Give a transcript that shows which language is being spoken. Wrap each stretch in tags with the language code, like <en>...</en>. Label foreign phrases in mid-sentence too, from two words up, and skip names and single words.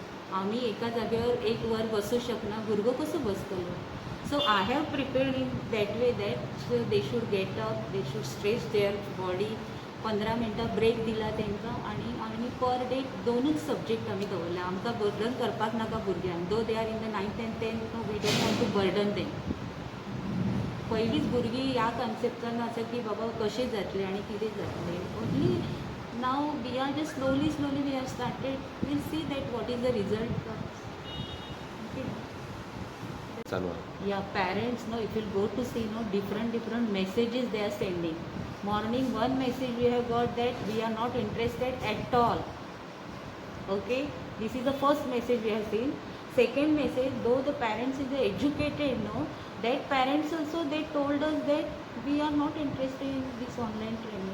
<kok>आम्ही एका जागेवर एक वर बसू शकना, भुरगो कसो बसतलो.</kok> <en>so I have prepared in that way that they should get up, they should stretch their body.</en> <kok>15 मिनटां ब्रेक दिला तांकां आनी</kok> <en>per day</en> <kok>2च सब्जेक्ट आमी दवरला. आमकां बर्डन करपाक नाका भुरग्यांक.</kok> <en>though they are in the 9th and 10th, no we don't want to burden them.</en> <kok>पयलींच भुरगीं ह्या कॉन्सेप्टान आसा की बाबा कशें जातलें आनी कितें जातलें.</kok> <en>only now we are just slowly we have started. will see that what is the result.</en> <mr>चालू आहे.</mr> <en>Yeah, parents, no, if you go to see, no, different messages they are sending. Morning, one message we have got that we are not interested at all. Okay, this is the first message we have seen. Second message, though the parents is educated, no, that parents also they told us that we are not interested in this online training.</en>